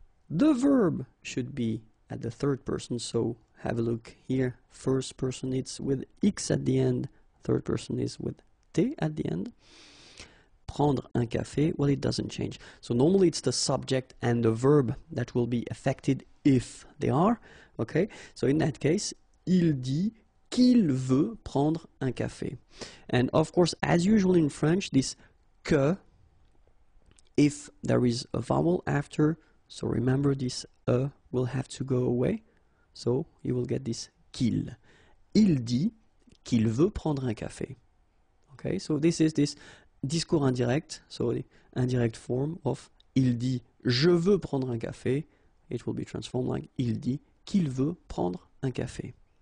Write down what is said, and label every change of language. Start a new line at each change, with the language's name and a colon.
English: The verb should be at the third person, so have a look here. First person it's with x at the end, third person is with t at the end.
French: Prendre un café,
English: well, it doesn't change. So normally it's the subject and the verb that will be affected if they are, okay? So in that case,
French: il dit qu'il veut prendre un café.
English: And of course, as usual in French, this que, if there is a vowel after, so remember this will have to go away. So you will get this
French: qu'il. Il dit qu'il veut prendre un café.
English: Okay, so this is this discours indirect, so the indirect form of
French: il dit je veux prendre un café.
English: It will be transformed like
French: il dit qu'il veut prendre un café.